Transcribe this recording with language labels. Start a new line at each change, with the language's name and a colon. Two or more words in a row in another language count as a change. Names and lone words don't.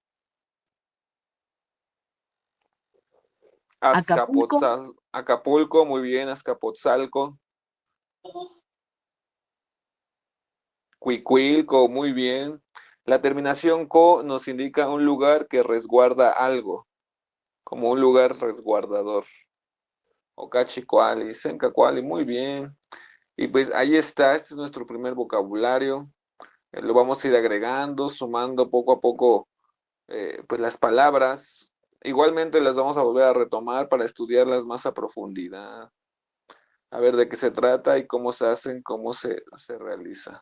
Spanish: Acapulco, Acapulco, muy bien, Azcapotzalco. Cuicuilco, muy bien. La terminación co nos indica un lugar que resguarda algo, como un lugar resguardador.
Nahuatl languages: Ocachicuali, Sencacuali,
Spanish: muy bien. Y pues ahí está, este es nuestro primer vocabulario. Lo vamos a ir agregando, sumando poco a poco pues las palabras. Igualmente las vamos a volver a retomar para estudiarlas más a profundidad, a ver de qué se trata y cómo se hacen, cómo se realiza.